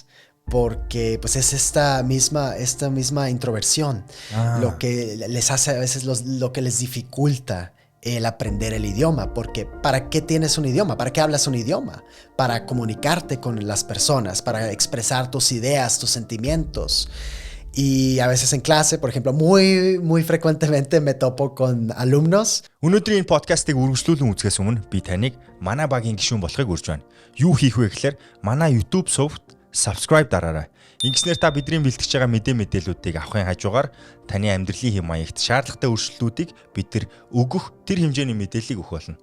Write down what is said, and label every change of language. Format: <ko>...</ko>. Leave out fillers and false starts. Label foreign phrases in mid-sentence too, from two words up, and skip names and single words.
<es>Porque pues es esta misma introversión lo que les hace a veces lo que les dificulta el aprender el idioma. Porque ¿para qué tienes un idioma? ¿Para qué hablas un idioma? Para comunicarte con las personas, para expresar tus ideas, tus sentimientos. Y a veces en clase, por ejemplo, muy frecuentemente me topo con alumnos.</es> <mn>Өнөөдрийн подкастыг үргэлжлүүлэн үзэхээс өмнө би таныг манай багийн гишүүн болохыг урьж байна. Юу хийх вэ гэхээр манай YouTube сувгт subscribe дараарай. Ингэснээр та бидний бэлтгэж байгаа мэдээллүүдийг авахын хажуугаар таны амьдралын хэм маягт шаардлагатай өөрчлөлтүүдийг бид нар өгөх тэр хэмжээний мэдээллийг өгөх болно.</mn>